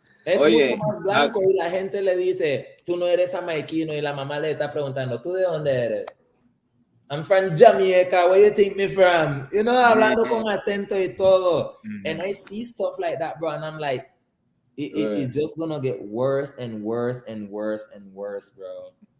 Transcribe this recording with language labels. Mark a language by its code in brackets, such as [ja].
[es] Es mucho más blanco y la gente le dice, tú no eres jamaiquino, y la mamá le está preguntando, ¿tú de dónde eres? [en] I'm from Jamaica, where you think me from? You know, [es] hablando con acento y todo. [en] And I see stuff like that, bro, and I'm like, it's just gonna get worse and worse and worse and worse, bro.